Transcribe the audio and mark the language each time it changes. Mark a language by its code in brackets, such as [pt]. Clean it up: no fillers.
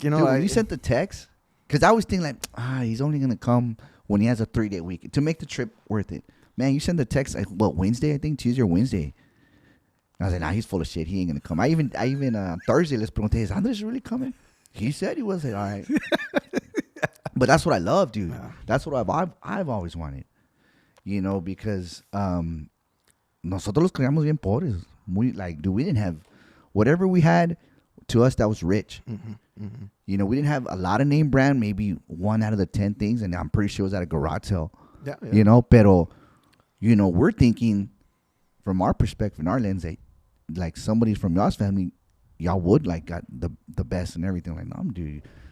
[en] dude, when you sent the text, because I was thinking like, he's only gonna come when he has a 3-day week to make the trip worth it. Man, you sent the text like Wednesday, I think Tuesday or Wednesday. I was like, nah, he's full of shit. He ain't gonna come. I even Thursday, let's pregunté, is Andres really coming? He said he was. Like, all right. But that's what I love, dude. Yeah. That's what I've always wanted. [es] Because nosotros los criamos bien pobres. [en] Muy, like, dude, we didn't have whatever we had. To us, that was rich. Mm-hmm, mm-hmm. We didn't have a lot of name brand. Maybe 1 out of the 10 things, and I'm pretty sure it was at a garage sale. Yeah. Pero we're thinking from our perspective, in our lens, that like somebody from y'all's family, y'all would like got the best and everything. Like, no, dude.